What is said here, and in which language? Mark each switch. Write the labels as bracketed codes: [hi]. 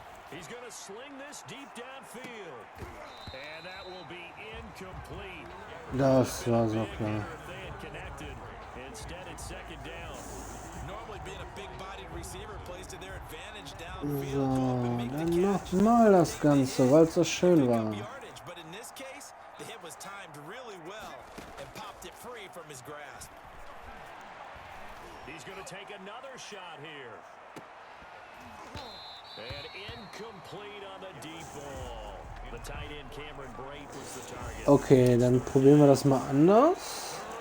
[en] He's going to sling this deep downfield. And that will be incomplete. [de] Das war so klar. [en] If they had connected, instead it's 2nd down. Normally being a big-bodied receiver plays to their advantage So, downfield. [de] dann nochmal das Ganze, weil es so schön war. [en] But in this case, the hit was timed really well and popped it free from his grasp. He's going to take another shot here. And incomplete on the deep ball. The tight end Cameron Brate was the target. [de] Okay, dann probieren wir das mal anders.